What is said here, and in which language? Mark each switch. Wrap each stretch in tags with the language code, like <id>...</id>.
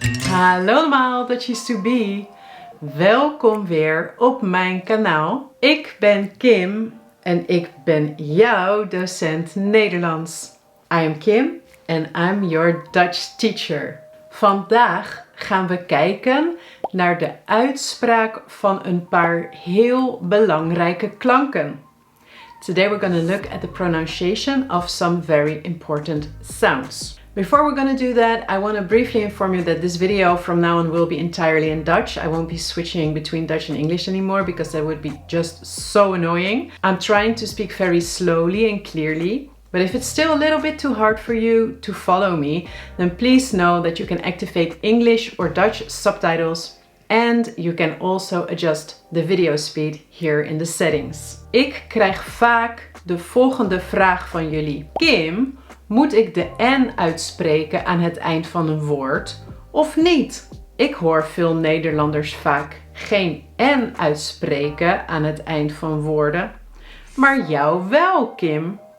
<nl>Hallo allemaal,</nl> <en>Dutchies to be.</en> <nl>Welkom weer op mijn kanaal. Ik ben Kim en ik ben jouw docent Nederlands.</nl> <en>I am Kim and I'm your Dutch teacher.</en> <nl>Vandaag gaan we kijken naar de uitspraak van een paar heel belangrijke klanken.</nl> <en>Today we're going to look at the pronunciation of some very important sounds. Before we're going to do that, I want to briefly inform you that this video from now on will be entirely in Dutch. I won't be switching between Dutch and English anymore because that would be just so annoying. I'm trying to speak very slowly and clearly, but if it's still a little bit too hard for you to follow me, then please know that you can activate English or Dutch subtitles and you can also adjust the video speed here in the settings.</en> <nl>Ik krijg vaak de volgende vraag van jullie. Kim, moet ik de N uitspreken aan het eind van een woord of niet? Ik hoor veel Nederlanders vaak geen N uitspreken aan het eind van woorden, maar jou wel, Kim.</nl>